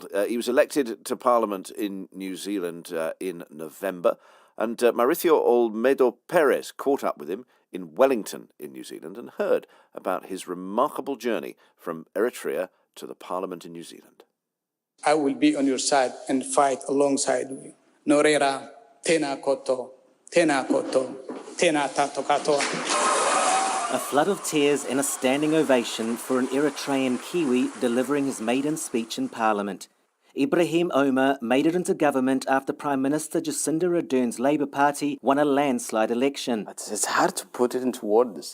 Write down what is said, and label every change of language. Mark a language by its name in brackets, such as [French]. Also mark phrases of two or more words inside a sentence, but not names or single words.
[English] He was elected to Parliament in New Zealand in November, and Mauricio Olmedo Perez caught up with him in Wellington in New Zealand and heard about his remarkable journey from Eritrea to the Parliament in New Zealand. I will be on your side and fight alongside you. [Māori] Norera, tena koto, tena koto, tena tato katoa. [English] A flood of tears and a standing ovation for an Eritrean Kiwi delivering his maiden speech in Parliament. Ibrahim Omar made it into government after Prime Minister Jacinda Ardern's Labour Party won a landslide election. It's hard to put it into words.